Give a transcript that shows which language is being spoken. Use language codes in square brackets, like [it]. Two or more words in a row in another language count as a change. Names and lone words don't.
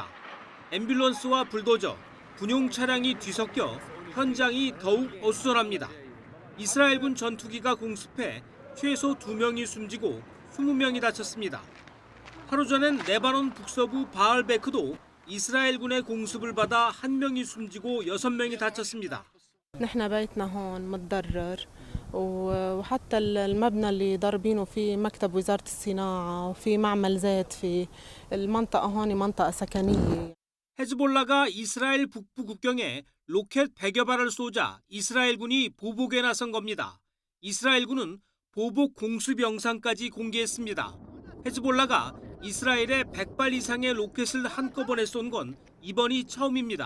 [ko] 앰뷸런스와 불도저, 군용 차량이 뒤섞여 현장이 더욱 어수선합니다. 이스라엘군 전투기가 공습해 최소 2명이 숨지고 20명이 다쳤습니다. 하루 전엔 레바논 북서부 바알베크도 이스라엘군의 공습을 받아 1명이 숨지고 6명이 다쳤습니다. [ar] نحن بيتنا هون متضرر وحتى المبنى اللي ضاربينه فيه مكتب وزارة الصناعة وفي معمل زيت في المنطقة هون منطقة سكنية. [ko] 헤즈볼라가 이스라엘 북부 국경에 로켓 100여 발을 쏘자 이스라엘군이 보복에 나선 겁니다. 이스라엘군은 보복 공습 영상까지 공개했습니다. 헤즈볼라가 이스라엘에 100발 이상의 로켓을 한꺼번에 쏜 건 이번이 처음입니다.